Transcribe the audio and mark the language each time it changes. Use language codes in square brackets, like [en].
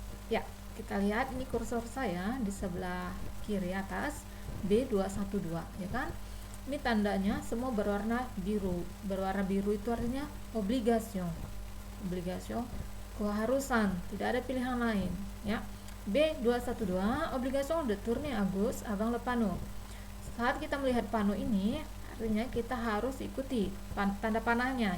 [id] Ya, kita lihat ini kursor saya di sebelah kiri atas, B212 ya kan. Ini tandanya semua berwarna biru. Berwarna biru itu artinya obligation. Obligation, keharusan, tidak ada pilihan lain ya. [fr] B212, obligation de tourner à gauche avant le panneau. [id] Saat kita melihat pano ini, artinya kita harus ikuti tanda panahnya.